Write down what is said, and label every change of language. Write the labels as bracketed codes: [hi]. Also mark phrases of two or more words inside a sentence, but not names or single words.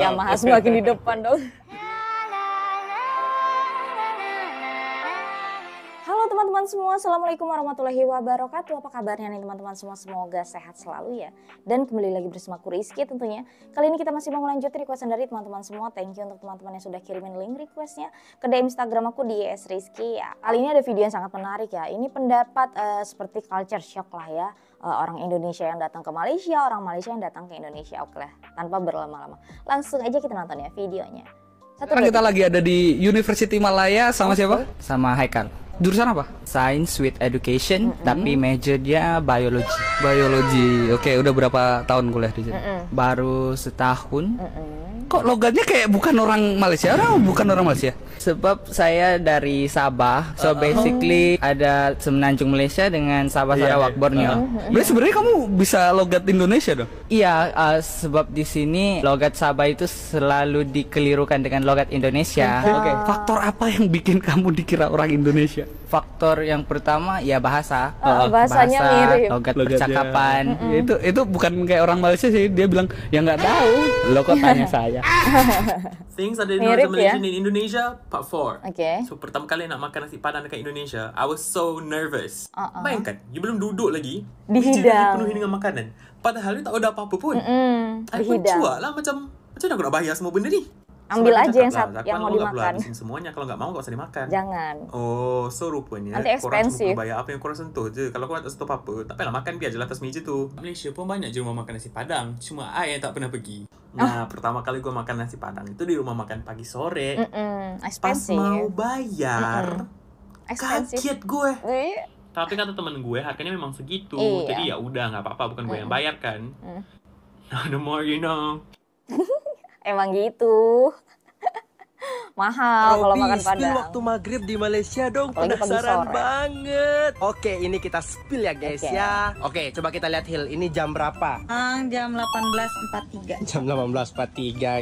[id] Yamaha semakin di depan dong. Halo teman-teman semua, [ar] السلام عليكم ورحمة الله وبركاته. [id] Apa kabarnya nih teman-teman semua? Semoga sehat selalu ya. Dan kembali lagi bersama aku Rizky tentunya. Kali ini kita masih mau lanjutin requestan dari teman-teman semua. [en] Thank you [id] untuk teman-teman yang sudah kirimin link requestnya ke DM Instagram aku di @rizky ya. Kali ini ada video yang sangat menarik ya. Ini pendapat seperti [en] culture shock [id] lah ya. Orang Indonesia yang datang ke Malaysia, orang Malaysia yang datang ke Indonesia. Oke lah, tanpa berlama-lama. Langsung aja kita nonton ya videonya. Sekarang kita lagi ada di University Malaya sama siapa? Sama Haikal. Jurusan apa? [en] Science with Education, [id] tapi major dia biology. Biologi. Oke, udah berapa tahun kuliah di sini? Baru setahun. Kok logatnya kayak bukan orang Malaysia? Bukan orang Malaysia. [ms] Sebab saya dari Sabah, [en] so basically [ms] ada semenanjung Malaysia dengan Sabah Sarawak Borneo. [id] Berarti sebenarnya kamu bisa logat Indonesia dong? [ms] Iya, sebab di sini logat Sabah itu selalu dikelirukan dengan logat Indonesia. [id] Oke. Faktor apa yang bikin kamu dikira orang Indonesia? [ms] Faktor yang pertama ya bahasa, [id] Bahasanya mirip. [ms] logat [id] Logatnya. [ms] percakapan. [id] Itu bukan kayak orang Malaysia sih. Dia bilang ya nggak tahu. Lo kok tanya saya? things ada di Mirip Malaysia ya? [en] in Indonesia, part 4. [id] Oke. [ms] So, pertama kali nak makan nasi padang dekat Indonesia, [en] I was so nervous. [ms] Bayangkan, you belum duduk lagi, meja dah Dihidang. dipenuhi dengan makanan. Padahal you tak ada apa-apa pun. I pun Dihidang. cuak lah macam mana aku nak bayar semua benda ni? [id] Ambil [ms] Sebab dia [id] aja yang [ms] cakap lah, [id] yang mau kalau nggak perlu dimakan. habisin semuanya, kalau nggak mau nggak usah dimakan. Jangan. [ms] Oh, so rupanya [id] Nanti [ms] korang cuma expensive. perlu bayar apa yang korang sentuh je. Kalau korang tak sentuh apa-apa, tak payahlah makan, biar je lah atas meja tu. Malaysia pun banyak je rumah makan nasi padang, cuma I yang tak pernah pergi. [id] Nah, pertama kali gua makan nasi padang itu di rumah makan pagi sore. Pas Expensive. mau bayar, Expensive. kaget gue. Wih. Tapi kata temen gue harganya memang segitu. Iya. Jadi ya udah, nggak apa-apa, bukan gue yang bayar kan. [en] Now the more you know. [id] Emang gitu. Mahal kalau makan spill padang. waktu maghrib di Malaysia dong, Apalagi pagi penasaran sore. banget. Oke, ini kita spill ya guys Oke. ya. Oke, coba kita lihat Hil, ini jam berapa? Jam 18.43. Jam 18.43.